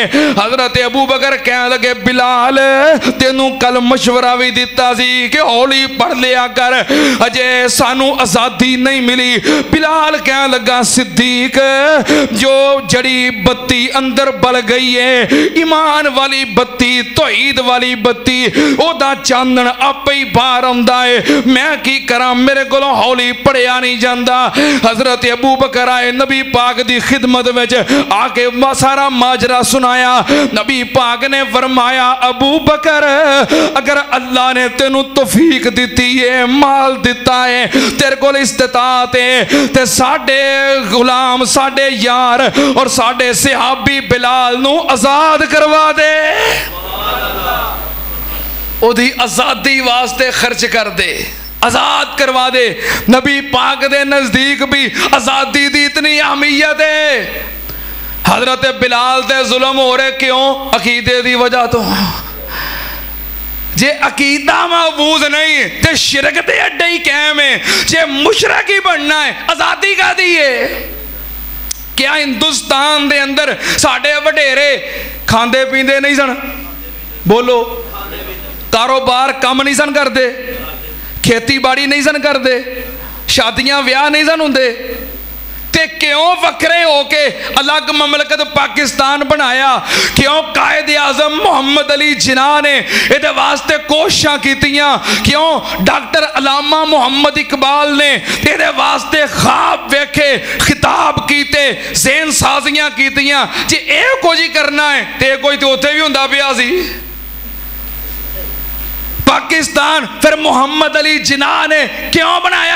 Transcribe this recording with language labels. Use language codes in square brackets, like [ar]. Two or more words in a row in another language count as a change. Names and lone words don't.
[pa] حضرت ابو بکر کہنے لگے بلال تینوں کل مشورہ بھی دیتا سی کہ ہولی پڑھ لیا کر، اجے سانو آزادی نہیں ملی۔ بلال کہنے لگا صدیق جو جڑی بتی اندر بل گئی ہے، ایمان والی بتی، توحید والی بتی، او دا چاندن آپ ہی باہر آندا ہے، میں کی کراں میرے کولوں ہولی پڑھیا نہیں جاندا۔ حضرت ابو بکر آئے نبی پاک دی خدمت وچ آ کے سارا ماجرا سنایا۔ نبی پاک نے فرمایا ابو بکر اگر اللہ نے تینوں توفیق دیتی ہے، مال دیتا ہے، تیرے کول استطاعت ہے، تے ساڈے غلام، ساڈے یار اور ساڈے صحابی بلال نو آزاد کروا دے، او دی آزادی واسطے خرچ کر دے، آزاد کروا دے۔ نبی پاک دے نزدیک بھی آزادی دی اتنی اہمیت ہے۔ حضرت بلال دے ظلم ہو رہے کیوں؟ عقیدے دی وجہ تو، جے عقیدہ محفوظ نہیں تے شرک دے اڈے ہی قائم ہے، جے مشرک ہی بننا ہے آزادی کا دیئے۔ کیا ہندوستان دے اندر ساڑھے وڈیرے کھاندے پیندے نہیں سن؟ بولو، کاروبار کم نہیں سن کر دے، کھیتی باڑی نہیں سن کر دے، شادیاں ویاہ نہیں سن ہوندے، تے کیوں وکرے ہو کے الگ مملکت پاکستان بنایا؟ کیوں قائد اعظم محمد علی جناح نے یہ واسطے کوششاں کیتیاں؟ کیوں ڈاکٹر علامہ محمد اقبال نے یہ واسطے خواب ویکھے، خطاب کیتے، ذہن سازیاں کیتیاں؟ جی اے کچھ ہی کرنا ہے تے کوئی تو اتنے بھی ہوندا پیا سی۔ پاکستان پھر محمد علی جناح نے کیوں بنایا؟